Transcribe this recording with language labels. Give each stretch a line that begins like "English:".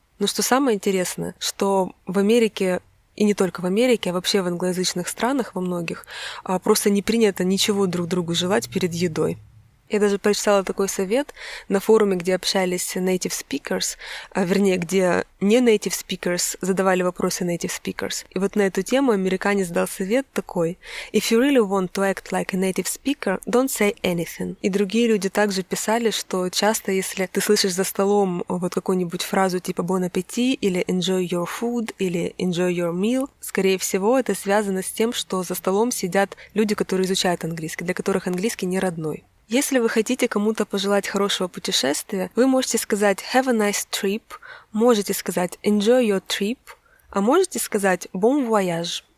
Russian: Но что самое интересное, что в Америке, и не только в Америке, а вообще в англоязычных странах, во многих, просто не принято ничего друг другу желать перед едой. Я даже прочитала такой совет на форуме, где общались native speakers, вернее, где не native speakers задавали вопросы native speakers. И вот на эту тему американец дал совет такой:
English: «If you really want to act like a native speaker, don't say anything».
Russian: И другие люди также писали, что часто, если ты слышишь за столом вот какую-нибудь фразу типа
French: «bon appétit»
Russian: или
English: «enjoy your food»
Russian: или
English: «enjoy your meal»,
Russian: скорее всего, это связано с тем, что за столом сидят люди, которые изучают английский, для которых английский не родной. Если вы хотите кому-то пожелать хорошего путешествия, вы можете сказать
English: «have a nice trip»,
Russian: можете сказать
English: «enjoy your trip»,
Russian: а можете сказать
French: «bon voyage».